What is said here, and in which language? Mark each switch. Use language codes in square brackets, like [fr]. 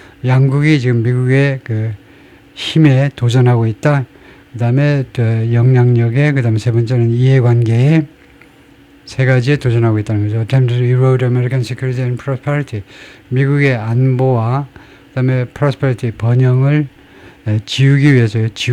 [ko] 양국이 지금 미국의 그 힘에 도전하고 있다. 그 다음에 영향력에, 그 다음에 세 번째는 이해관계에 세 가지에 도전하고 있다는 거죠. [en] Attempt to erode American security and prosperity. [ko] 미국의 안보와 그 다음에 prosperity, 번영을 지우기 위해서요.